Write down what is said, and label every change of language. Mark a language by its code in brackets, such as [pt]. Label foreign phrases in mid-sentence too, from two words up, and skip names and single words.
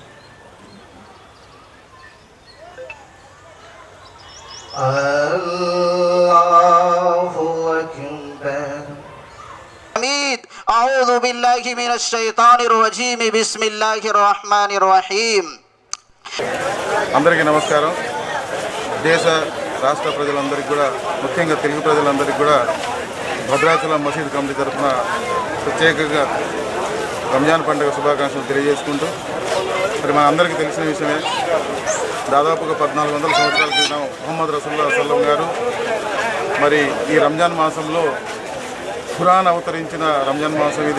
[ar] الله أكبر. أعوذ بالله من الشيطان الرجيم بسم الله الرحمن الرحيم. [te] అందరికీ నమస్కారం. దేశ రాష్ట్ర ప్రజలందరికీ కూడా, ముఖ్యంగా తెలుగు ప్రజలందరికీ కూడా భద్రాచలం మసీద్ కమిటీ తరఫున ప్రత్యేకంగా రంజాన్ పండుగ శుభాకాంక్షలు తెలియజేసుకుంటూ, మరి మన అందరికీ తెలిసిన విషయమే, దాదాపుగా 1400 సంవత్సరాల క్రితం ముహమ్మద్ [ar] رسول الله صلى الله عليه [te] గారు మరి ఈ రంజాన్ మాసంలో ఖురాన్ అవతరించిన రంజాన్ మాసం ఇది.